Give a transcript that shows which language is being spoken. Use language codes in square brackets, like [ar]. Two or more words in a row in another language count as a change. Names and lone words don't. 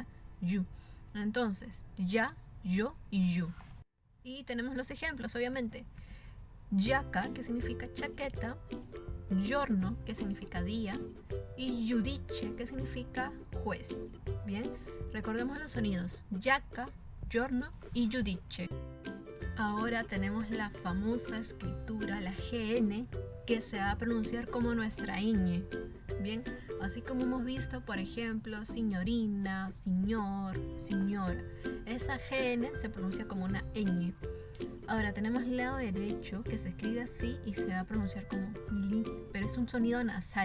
[es] You. Entonces, ya, yo y you. Y tenemos los ejemplos, obviamente. Giacca, que significa chaqueta, giorno, que significa día, y giudice, que significa juez. Bien, recordemos los sonidos: [it] giacca, giorno y giudice. [es] Ahora tenemos la famosa escritura, la GN, que se va a pronunciar como nuestra ñ. Bien, así como hemos visto, por ejemplo, signorina, señor, señora. Esa GN se pronuncia como una ñ. Ahora tenemos el lado derecho, que se escribe así y se va a pronunciar como li, pero es un sonido nasal.